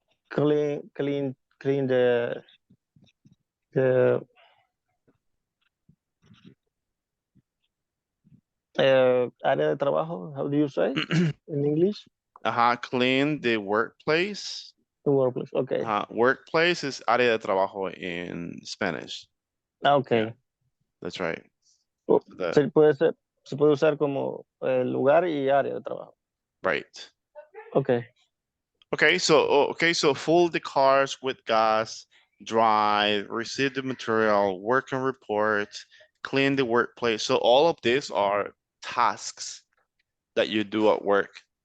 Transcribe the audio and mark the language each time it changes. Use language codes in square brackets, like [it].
[en] Clean the [es] área de trabajo. [en] How do you say in English? Clean the workplace. The workplace. Okay. Workplace is área de trabajo in Spanish. Okay. Yeah, that's right. [es] Se puede usar como lugar y área de trabajo. [en] Right. Okay. Okay, so fill the cars with gas, drive, receive the material, work on reports, clean the workplace. So all of these are tasks that you do at work.